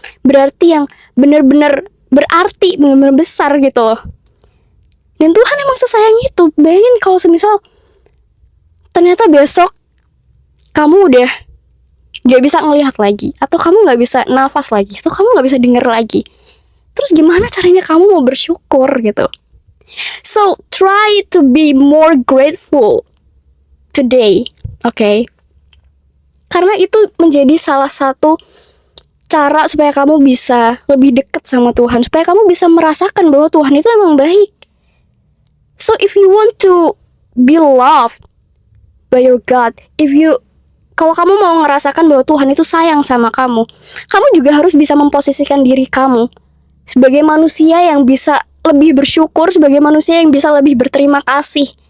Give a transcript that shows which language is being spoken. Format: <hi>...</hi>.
<id>Berarti yang benar-benar berarti, benar-benar besar gitu loh. Dan Tuhan emang sesayang itu. Bayangin kalau semisal ternyata besok kamu udah gak bisa ngelihat lagi, atau kamu gak bisa nafas lagi, atau kamu gak bisa denger lagi. Terus gimana caranya kamu mau bersyukur gitu?</id> <en>So, try to be more grateful today, okay?</en> <id>Karena itu menjadi salah satu cara supaya kamu bisa lebih dekat sama Tuhan, supaya kamu bisa merasakan bahwa Tuhan itu emang baik.</id> <en>So, if you want to be loved by your God,</en> <id>kalau kamu mau ngerasakan bahwa Tuhan itu sayang sama kamu, kamu juga harus bisa memposisikan diri kamu sebagai manusia yang bisa lebih bersyukur, sebagai manusia yang bisa lebih berterima kasih.</id>